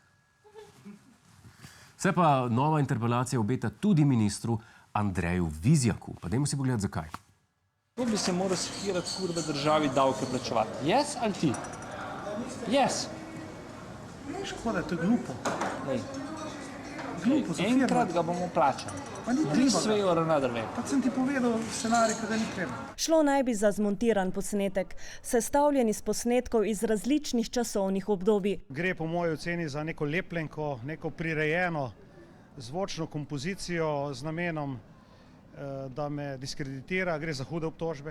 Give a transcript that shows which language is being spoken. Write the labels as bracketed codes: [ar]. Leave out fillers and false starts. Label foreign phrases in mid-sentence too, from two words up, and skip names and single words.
[sl] Se pa nova interpelacija obeta tudi ministru Andreju Vizjaku. Pa dajmo si pogledati, zakaj. To bi se moral sekirati, kurve državi davke plačevati. Jaz ali ti? Jaz. Škoda, to je glupo. Enkrat ga bomo plačali. [en] This way or another way. [sl] Pa sem ti povedal scenarij, kada ni treba. Šlo naj bi za zmontiran posnetek, sestavljen iz posnetkov iz različnih časovnih obdobij. Gre po moji oceni za neko lepljenko, neko prirejeno zvočno kompozicijo z namenom, da me diskreditira, gre za hude obtožbe.